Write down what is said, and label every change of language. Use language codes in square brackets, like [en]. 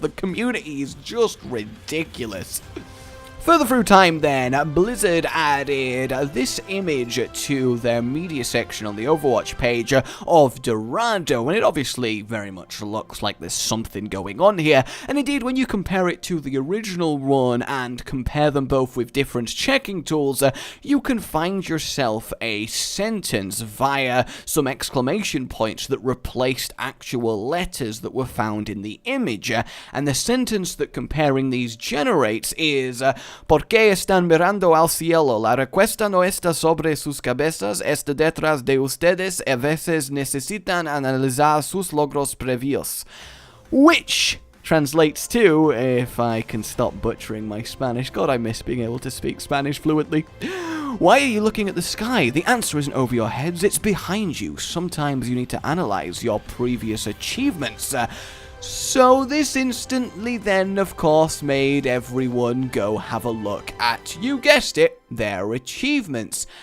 [en] The community is just ridiculous. Further through time then, Blizzard added this image to their media section on the Overwatch page of Dorado, and it obviously very much looks like there's something going on here. And indeed, when you compare it to the original one and compare them both with different checking tools, you can find yourself a sentence via some exclamation points that replaced actual letters that were found in the image. And the sentence that comparing these generates is, [es] ¿Por qué están mirando al cielo? La respuesta no está sobre sus cabezas, está detrás de ustedes. A veces necesitan analizar sus logros previos. [en] Which translates to, if I can stop butchering my Spanish, God, I miss being able to speak Spanish fluently. Why are you looking at the sky? The answer isn't over your heads, it's behind you. Sometimes you need to analyze your previous achievements. So this instantly then, of course, made everyone go have a look at, you guessed it, their achievements.